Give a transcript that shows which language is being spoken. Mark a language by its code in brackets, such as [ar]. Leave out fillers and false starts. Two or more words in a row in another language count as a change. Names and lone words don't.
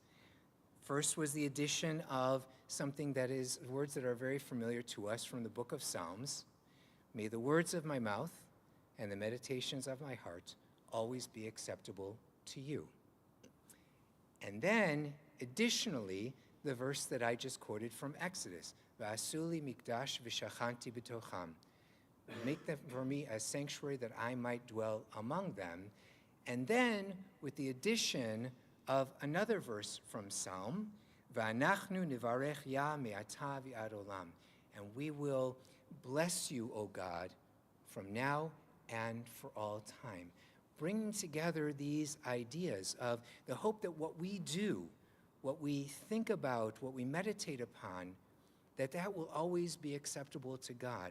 [en] First was the addition of something that is words that are very familiar to us from the book of Psalms. May the words of my mouth and the meditations of my heart always be acceptable to you. And then, additionally, the verse that I just quoted from Exodus, [he] ועשו לי מקדש ושכנתי בתוכם. [en] Make them for me a sanctuary that I might dwell among them. And then, with the addition of another verse from Psalm, [he] ואנחנו נברך יה מעתה ועד עולם. [en] And we will bless you, O God, from now and for all time. Bringing together these ideas of the hope that what we do, what we think about, what we meditate upon, that will always be acceptable to God.